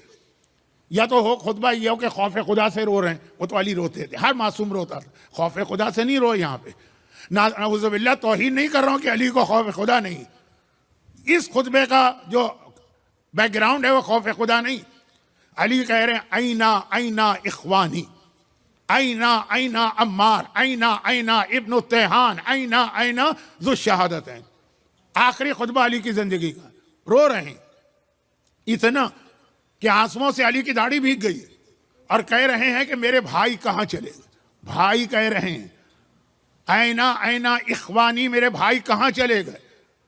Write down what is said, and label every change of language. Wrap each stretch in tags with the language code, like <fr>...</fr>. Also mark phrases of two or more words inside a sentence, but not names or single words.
<ur>یا تو ہو خطبہ یہ ہو کہ خوف خدا سے رو رہے ہیں, وہ تو علی روتے تھے, ہر معصوم روتا تھا, خوف خدا سے نہیں روئے یہاں پہ.</ur> <ar>نعوذ باللہ,</ar> <ur>توہین نہیں کر رہا ہوں کہ علی کو خوف خدا نہیں. اس خطبے کا جو بیک گراؤنڈ ہے وہ خوف خدا نہیں. علی کہہ رہے ہیں</ur> <ar>اینا اینا اخوانی, اینا اینا عمار, اینا اینا ابن التیحان, اینا اینا ذو الشہادتین.</ar> <ur>آخری خطبہ علی کی زندگی کا, رو رہے ہیں اتنا کہ آنسوؤں سے علی کی داڑھی بھیگ گئی, اور کہہ رہے ہیں کہ میرے بھائی کہاں چلے گئے. بھائی کہہ رہے ہیں</ur> <ar>اینا اینا اخوانی,</ar> <ur>میرے بھائی کہاں چلے گئے.</ur>